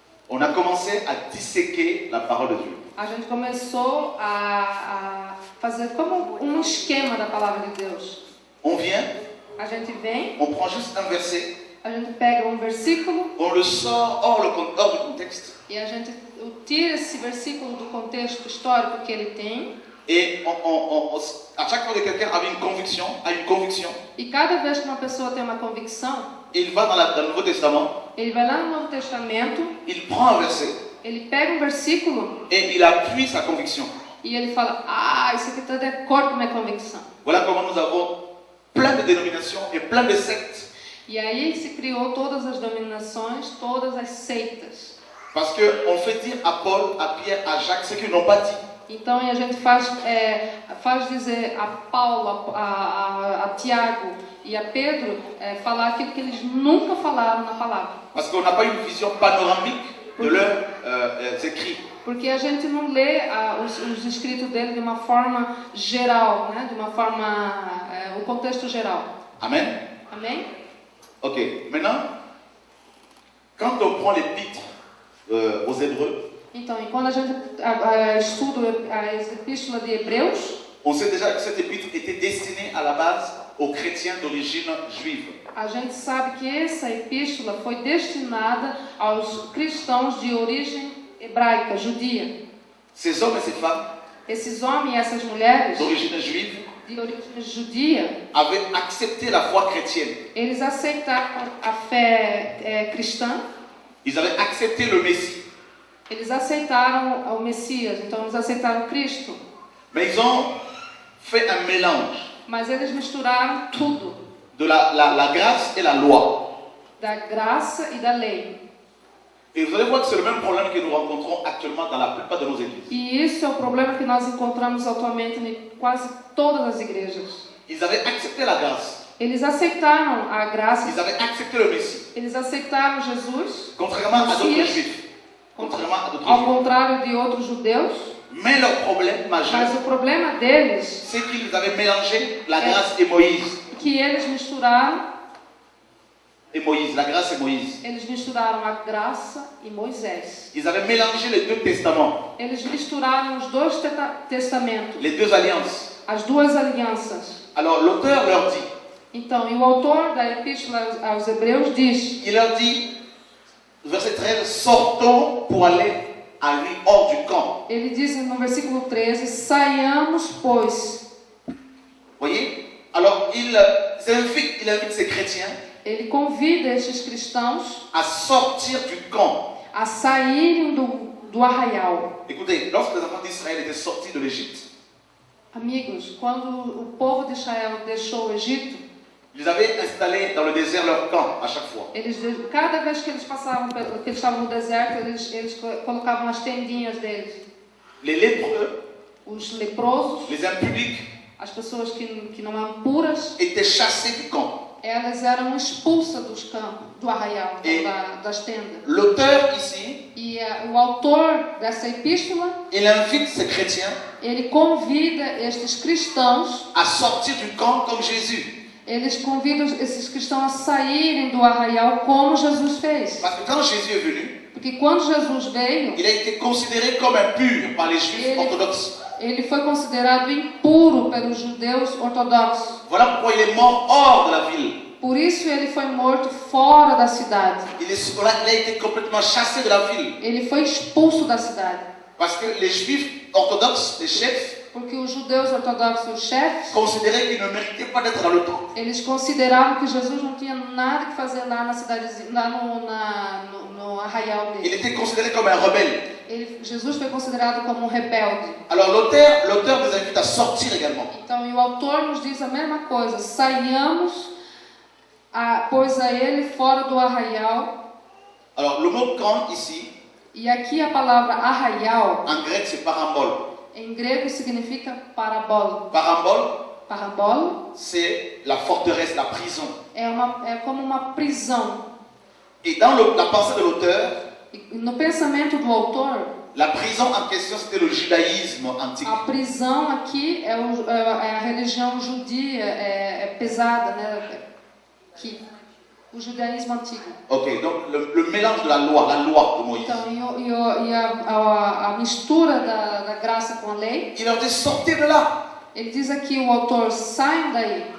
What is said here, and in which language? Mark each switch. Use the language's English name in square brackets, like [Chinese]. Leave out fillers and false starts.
[French] on a commencé à disséquer la parole de Dieu. [Portuguese] a gente começou a fazer como um esquema da palavra de Deus. [French] On vient, [Portuguese] A gente vem, [French] on prend juste un verset, [Portuguese] a gente pega um versículo [French] on le sort hors du contexte, [Portuguese] e a gente tira esse versículo do contexto histórico que ele tem. [French] et à chaque fois que quelqu'un a une conviction, [Portuguese] E cada vez que uma pessoa tem uma convicção, [French] il va dans le Nouveau Testament, [Portuguese] ele vai lá no Novo Testamento, [French] il prend un verset [Portuguese] ele pega um versículo [French] et il appuie sa conviction. [Portuguese] e ele fala: isso aqui está de acordo com a minha convicção. [French] Voilà comment nous avons plein de dénominations et plein de sectes, [Portuguese] E aí se criou todas as denominações, todas as seitas. [French] parce qu'on fait dire à Paul, à Pierre, à Jacques ce qu'ils n'ont pas dit. [Portuguese] Então a gente faz dizer a Paulo, a Tiago e a Pedro falar aquilo que eles nunca falaram na palavra. [French] Parce qu'on n'a pas une vision panoramique de leurs écrits. [Portuguese] Porque a gente não lê os escritos dele de uma forma geral, né? De uma forma, o contexto geral. [French] Amen. [Portuguese] Amém? [French] Ok, maintenant, quand on prend l'épître aux Hébreux, [Portuguese] Então, e quando a gente estuda a epístola de Hebreus, [French] on sait déjà que cette épître était destinée à la base aux chrétiens d'origine juive. [Portuguese] a gente sabe que essa epístola foi destinada aos cristãos de origem hebraica, judia. [French] Ces hommes et ces femmes [Portuguese] Esses homens e essas mulheres [French] d'origine juive [Portuguese] de origem judia, [French] avaient accepté la foi chrétienne. [Portuguese] eles aceitaram a fé cristã, [French] Ils avaient accepté le Messie. [Portuguese] eles aceitaram o Messias, então eles aceitaram Cristo. [French] Mais ils ont fait un mélange [Portuguese] Mas eles misturaram tudo, [French] de la grâce et la loi. [Portuguese] da graça e da lei. [French] Et vous allez voir que c'est le même problème que nous rencontrons actuellement dans la plupart de nos églises. [Portuguese] E isso é o problema que nós encontramos atualmente em quase todas as igrejas. [French] Ils avaient accepté la grâce. [Portuguese] Eles aceitaram a graça, [French] Ils avaient accepté le Messie. [Portuguese] eles aceitaram Jesus, [French] Contrairement à d'autres [Portuguese] Messias, [French] juifs. Contrairement à d'autres [Portuguese] ao [French] juifs. [Portuguese] contrário de outros judeus. [French] Mais leur problème majeur, [Portuguese] Mas o problema deles [French] c'est qu'ils avaient mélangé la grâce et Moïse. [Portuguese] é que eles misturaram [French] La grâce et Moïse. [Portuguese] a graça e Moisés. [French] Ils avaient mélangé les deux testaments, [Portuguese] Eles misturaram os dois testamentos, [French] les deux alliances. [Portuguese] as duas alianças. [French] Alors l'auteur leur dit, [Portuguese] Então, e o autor da epístola aos Hebreus diz, [French] il leur dit, verset 13, sortons pour aller à lui hors du camp. [Portuguese] ele diz no versículo 13, saiamos, pois. [French] Voyez? Alors il invite ces chrétiens [Portuguese] Ele convida estes cristãos [French] à sortir du camp. [Portuguese] a saírem do arraial. [French] Écoutez, lorsque les enfants d'Israël étaient sortis de l'Égypte, [Portuguese] Amigos, quando o povo de Israel deixou o Egito, [French] ils avaient installé dans le désert leur camp à chaque fois. [Portuguese] cada vez que eles passavam, que eles estavam no deserto, eles colocavam as tendinhas deles. [French] Les lépreux, [Portuguese] Os leprosos, [French] les impudiques, [Portuguese] as pessoas que não eram puras, [French] étaient chassés du camp. [Portuguese] elas eram expulsas dos campos, do arraial, E- das tendas. [French] L'auteur ici, [Portuguese] E o autor dessa epístola, [French] il invite ces chrétiens [Portuguese] ele convida estes cristãos, [French] à sortir du camp comme Jésus. [Portuguese] eles convidam esses cristãos a saírem do arraial como Jesus fez. [French] Parce que quand Jésus est venu, [Portuguese] Porque quando Jesus veio, [French] il a été considéré comme impur par les juifs orthodoxes. [Portuguese] ele foi considerado impuro pelos judeus ortodoxos. [French] Voilà pourquoi il est mort hors de la ville. [Portuguese] Por isso ele foi morto fora da cidade. [French] Il a été complètement chassé de la ville. [Portuguese] Ele foi expulso da cidade. [French] Parce que les juifs orthodoxes, les chefs, [Portuguese] Porque os judeus ortodoxos, os chefes, [French] considéraient qu'il ne méritait pas d'être dans le temple. [Portuguese] eles consideravam que Jesus não tinha nada que fazer lá na cidadezinha, lá no arraial [French] Il [Portuguese] dele. [French] était considéré comme un rebelle. [Portuguese] Jesus foi considerado como um rebelde. [French] Alors l'auteur nous invite à sortir également. [Portuguese] Então, e o autor nos diz a mesma coisa: saiamos, pois a ele fora do arraial. [French] Alors le mot camp ici, [Portuguese] E aqui a palavra arraial, [French] en grec c'est parambole. [Portuguese] em grego significa parabolo. [French] Parambole, [Portuguese] Parabolo [French] c'est la forteresse, la prison. [Portuguese] é como uma prisão. [French] Et dans la pensée de l'auteur, [Portuguese] E no pensamento do autor, [French] la prison en question c'était le judaïsme antique. [Portuguese] a prisão aqui é a religião judia, é pesada, né? O judaísmo antigo. [French] Ok, donc le mélange de la loi de Moïse. [Portuguese] Então, e a mistura da graça com a lei. [French] Il leur dit sortez de là, [Portuguese] Ele diz aqui, o autor: saiam daí,